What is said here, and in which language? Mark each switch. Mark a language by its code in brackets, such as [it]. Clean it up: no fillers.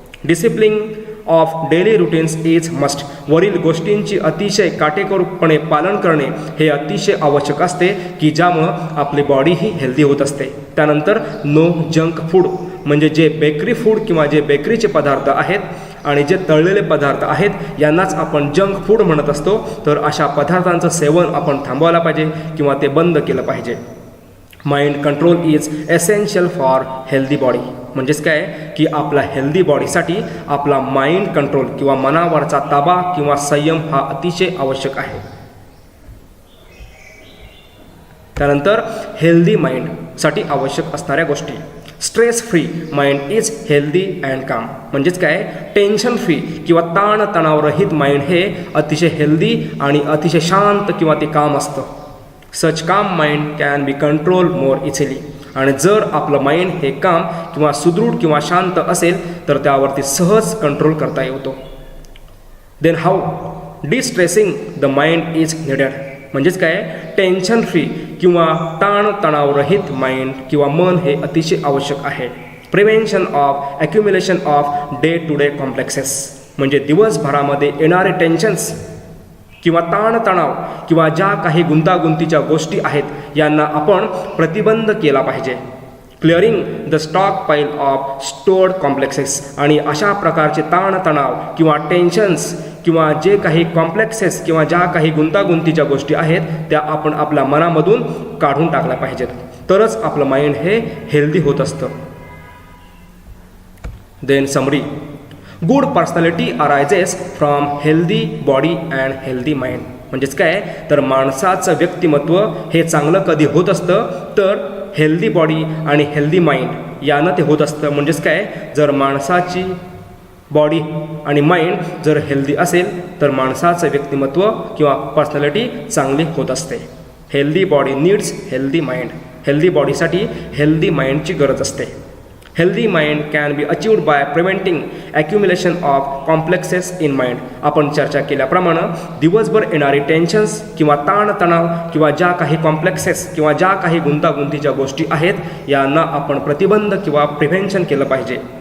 [en] Discipline of daily routines is must. [mr] वरील गोष्टींची अतिशय काटेकोरपणे पालन करणे हे अतिशय आवश्यक असते की ज्यामुळं आपली बॉडी ही हेल्दी होत असते. त्यानंतर नो जंक फूड म्हणजे जे बेकरी फूड किंवा जे बेकरीचे पदार्थ आहेत आणि जे तळलेले पदार्थ आहेत यांनाच आपण जंक फूड म्हणत असतो. तर अशा पदार्थांचं सेवन आपण थांबवायला पाहिजे किंवा ते बंद केलं पाहिजे. [en] Mind control is essential for healthy body. [mr] म्हणजेच काय की आपल्या हेल्दी बॉडीसाठी आपला माइंड कंट्रोल किंवा मनावरचा ताबा किंवा संयम हा अतिशय आवश्यक आहे. त्यानंतर हेल्दी माइंडसाठी आवश्यक असणाऱ्या गोष्टी. [en] Stress free mind is healthy and calm. [mr] म्हणजेच काय टेन्शन फ्री किंवा ताणतणावरहित माइंड हे अतिशय हेल्दी आणि अतिशय शांत किंवा ते काम असतं. [en] Such calm mind can be control more easily. [mr] आणि जर आपलं माइंड हे काम किंवा सुदृढ किंवा शांत असेल तर त्यावरती सहज कंट्रोल करता येतो. [en] Then how distressing the mind is needed. [mr] म्हणजेच काय टेन्शन फ्री किंवा ताणतणावरहित माइंड किंवा मन हे अतिशय आवश्यक आहे. [en] prevention of accumulation of day to day complexes [mr] म्हणजे दिवसभरामध्ये येणारे टेन्शन्स किंवा ताणतणाव किंवा ज्या काही गुंतागुंतीच्या गोष्टी आहेत यांना आपण प्रतिबंध केला पाहिजे. [en] Clearing the stock pile of stored complexes. [mr] आणि अशा प्रकारचे ताणतणाव किंवा टेन्शन्स किंवा जे काही कॉम्प्लेक्सेस किंवा ज्या काही गुंतागुंतीच्या गोष्टी आहेत त्या आपण आपल्या मनामधून काढून टाकल्या पाहिजेत. तरच आपलं माइंड हे हेल्दी होत असतं. [en] Then summary. Good personality arises from healthy body and healthy mind. [mr] म्हणजेच काय तर माणसाचं व्यक्तिमत्व हे चांगलं कधी होत असतं तर हेल्दी बॉडी आणि हेल्दी माइंड यानं ते होत असतं. म्हणजेच काय जर माणसाची बॉडी आणि माइंड जर हेल्दी असेल तर माणसाचं व्यक्तिमत्व किंवा पर्सनॅलिटी चांगली होत असते. [en] Healthy body needs healthy mind. [mr] Healthy बॉडीसाठी हेल्दी माइंडची गरज असते. [en] Healthy mind can be achieved by preventing accumulation of complexes in mind. [mr] आपण चर्चा केल्याप्रमाणे दिवसभर येणारी टेन्शन्स किंवा ताणतणाव किंवा ज्या काही कॉम्प्लेक्सेस किंवा ज्या काही गुंतागुंतीच्या गोष्टी आहेत यांना आपण प्रतिबंध किंवा प्रिव्हेन्शन केलं पाहिजे.